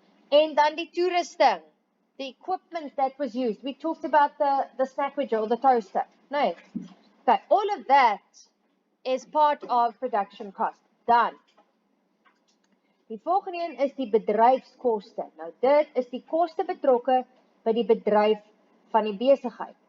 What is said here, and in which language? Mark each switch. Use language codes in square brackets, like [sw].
[en] And [af] dan die toerusting, [en] the equipment that was used. We talked about the sandwich or the toaster, right? Okay, all of that is part of production cost. [af] Dan. Die volgende een is die bedryfskoste. Nou dit is die koste betrokke by die bedryf van die besigheid.